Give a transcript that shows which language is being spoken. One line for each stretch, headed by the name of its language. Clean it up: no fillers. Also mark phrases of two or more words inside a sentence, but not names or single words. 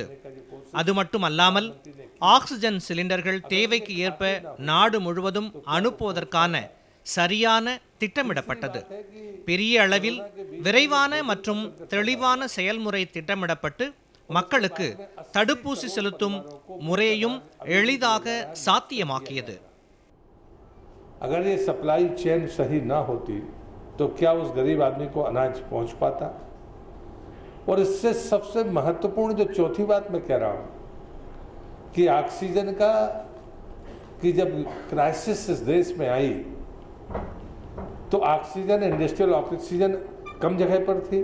Tamil: அது மட்டுமல்லாமல் ஆக்சிஜன் சிலிண்டர்கள் தேவைக்கு ஏற்ப நாடு முழுவதும் அனுப்புவதற்கான சரியான திட்டமிடப்பட்டது. பெரிய அளவில் விரைவான மற்றும் தெளிவான செயல்முறை திட்டமிடப்பட்டு மக்களுக்கு தடுப்பூசி செலுத்தும் முறையையும் எளிதாக சாத்தியமாக்கியது.
Hindi: अगर ये
English: supply chain
Hindi: सही ना होती तो क्या उस गरीब आदमी को अनाज पहुंच पाता? और इससे सबसे महत्वपूर्ण जो चौथी बात मैं कह रहा हूं कि ऑक्सीजन का कि जब क्राइसिस इस देश में आई तो ऑक्सीजन,
English: industrial oxygen
Hindi: कम जगह पर थी।